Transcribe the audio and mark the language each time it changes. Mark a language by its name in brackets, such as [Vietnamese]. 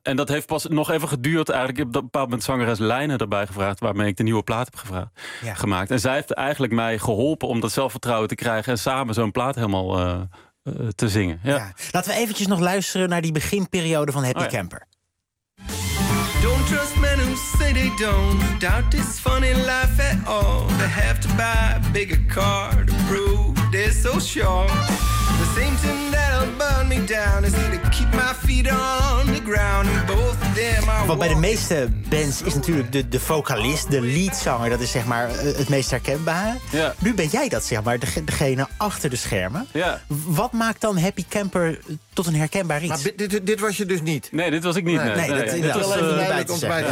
[Dutch] En dat heeft pas nog even geduurd eigenlijk. Ik heb op een bepaald moment zangeres Lijnen erbij gevraagd, waarmee ik de nieuwe plaat heb gemaakt. En zij heeft eigenlijk mij geholpen om dat zelfvertrouwen te krijgen en samen zo'n plaat helemaal te zingen. Ja. Laten we eventjes nog luisteren naar die beginperiode van Happy Camper. [English] Don't trust men who say they don't doubt this funny life at all. They have to buy a bigger car to prove they're so sure. The same thing that'll burn me down is to keep my feet on the ground. And both of them are. [Dutch] Want bij de meeste bands is natuurlijk de vocalist, de leadzanger, dat is zeg maar het meest herkenbaar. Yeah. Nu ben jij dat, zeg maar, degene achter de schermen. Yeah. Wat maakt dan Happy Camper tot een herkenbaar iets? Maar dit was je dus niet? Nee, dit was ik niet. Dit was